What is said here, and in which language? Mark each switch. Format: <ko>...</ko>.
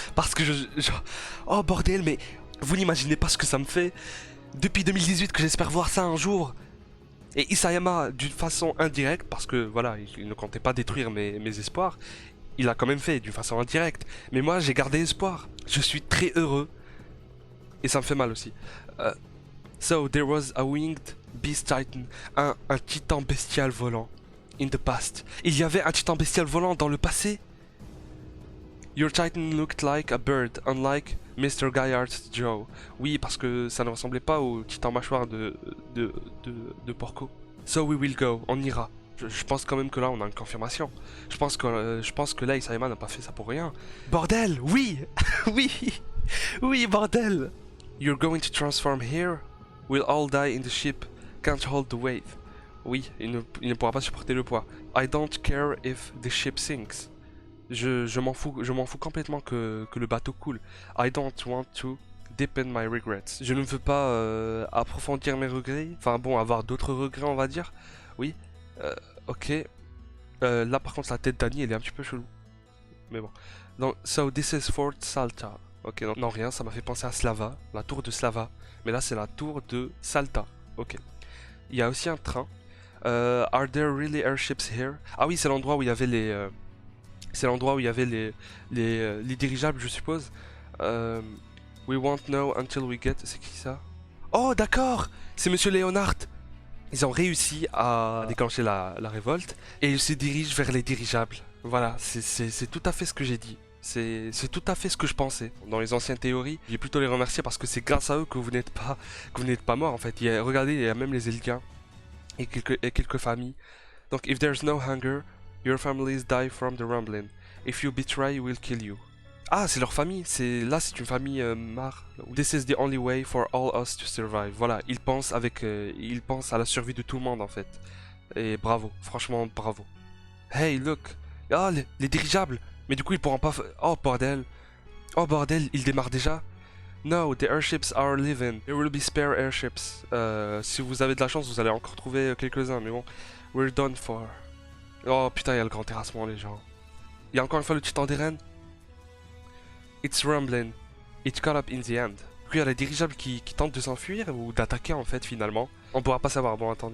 <fr>Parce que oh bordel, mais vous n'imaginez pas ce que ça me fait. Depuis 2018 que j'espère voir ça un jour. Et Isayama, d'une façon indirecte, parce que voilà, il ne comptait pas détruire mes espoirs, il a quand même fait d'une façon indirecte. Mais moi, j'ai gardé espoir. Je suis très heureux. Et ça me fait mal aussi.</fr> <en>So, there was a winged beast titan.</en> <fr>Un titan bestial volant.</fr> <en>In the past.</en> <fr>Il y avait un titan bestial volant dans le passé.</fr> <en>Your titan looked like a bird, unlike Mr. Gaillard's jaw.</en> <fr>Oui, parce que ça ne ressemblait pas au titan mâchoire de Porco.</fr> <en>So we will go.</en> <fr>On ira. Je pense quand même que là on a une confirmation. Je pense que là Isayama n'a pas fait ça pour rien. Bordel, oui. Oui, bordel.</fr> <en>You're going to transform here. We'll all die in the ship. Can't hold the weight.</en> <fr>Oui, il ne pourra pas supporter le poids.</fr> <en>I don't care if the ship sinks.</en> <fr>Je m'en fous complètement que le bateau coule.</fr> <en>I don't want to deepen my regrets.</en> <fr>Je ne veux pas approfondir mes regrets. Enfin bon, avoir d'autres regrets on va dire. Oui. Ok. Là par contre la tête d'Annie elle est un petit peu chelou. Mais bon. Donc,</fr> <en>so this is Fort Salta.</en> <fr>Ok, non rien, ça m'a fait penser à Slava, la tour de Slava. Mais là c'est la tour de Salta. Ok. Il y a aussi un train.</fr> <en>Are there really airships here?</en> <fr>Ah oui, c'est l'endroit où il y avait les... c'est l'endroit où il y avait les dirigeables, je suppose.</fr> <en>We won't know until we get...</en> <fr>C'est qui ça? Oh d'accord, c'est Monsieur Leonard. Ils ont réussi à déclencher la révolte et ils se dirigent vers les dirigeables. Voilà, c'est tout à fait ce que j'ai dit. C'est tout à fait ce que je pensais. Dans les anciennes théories, j'ai plutôt les remercier parce que c'est grâce à eux que vous n'êtes pas morts en fait. Regardez, il y a même les Eldiens et quelques familles.</fr> <en>Donc, if there's no hunger, your families die from the rumbling. If you betray, we'll kill you.</en> <fr>Ah, c'est leur famille. Là, c'est une famille marre.</fr> <en>This is the only way for all us to survive.</en> <fr>Voilà, ils pensent à la survie de tout le monde en fait. Et bravo, franchement bravo.</fr> <en>Hey, look.</en> <fr>Ah, les dirigeables. Mais du coup, ils pourront pas... Oh bordel, ils démarrent déjà.</fr> <en>No, the airships are leaving. There will be spare airships.</en> <fr>Si vous avez de la chance, vous allez encore trouver quelques-uns. Mais bon,</fr> <en>we're done for.</en> <fr>Oh putain, il y a le grand terrassement, les gens. Il y a encore une fois le titan des rennes.</fr> <en>It's rumbling. It caught up in the end.</en> <fr>Puis il y a les dirigeables qui tentent de s'enfuir ou d'attaquer en fait finalement. On pourra pas savoir. Bon, attends.</fr>